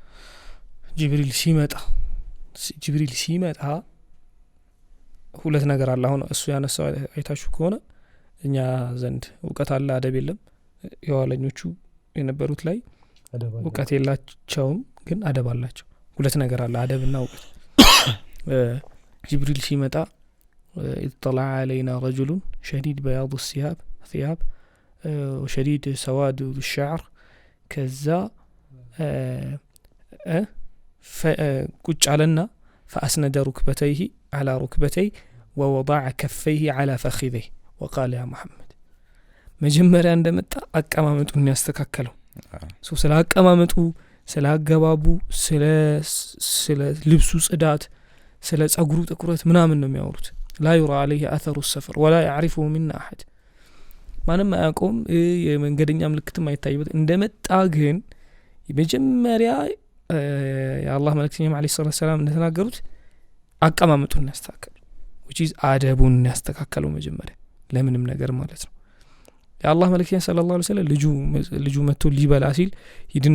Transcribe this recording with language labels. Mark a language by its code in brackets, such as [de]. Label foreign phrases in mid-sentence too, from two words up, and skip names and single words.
[am] ጅብሪል ሲመጣ ሁለት ነገር አለ አሁን እሱ ያነሳው አይታችሁ ከሆነ እኛ ዘንድ ዕውቀት አለ አደብ የለም የዋለኞቹ የነበሩት ላይ ዕውቀት የላቸውም ግን አደብ አላቸው ሁለት ነገር አለ አደብና ዕውቀት ጅብሪል ሲመጣ [ar] اطلع علينا رجل شديد بياض الثياب وشديد سواد الشعر كذا قج علينا فأسند ركبتيه على ركبتيه ووضع كفيه على فخذيه وقال يا محمد [am] መጀመሪያ እንደመጣ አቀማመጡን ያስተካከለው ስለ አቀማመጡ ስለ አገባቡ ስለ ልብሱ ጽዳት ስለ ጸጉሩ ጥቁረት ምናምን ነው የሚያወሩት لا [ar] يرى عليه أثر السفر ولا يعرفه منا أحد [am] ማንም አያውቀውም የመንገደኛ ምልክትም አይታይበት እንደመጣ ግን የመጀመሪያ የአላህ መልእክተኛ [ar] عليه السلام [am] እንደተናገሩት አቀማመጡን ያስተካከሉ which is አደቡን ያስተካከለው መጀመሪያ ለምንም ነገር ማለት ነው የአላህ መልእክተኛ [ar] صلى الله عليه وسلم [am] ልጁ መጥቶ ሊበላ ሲል ሂድና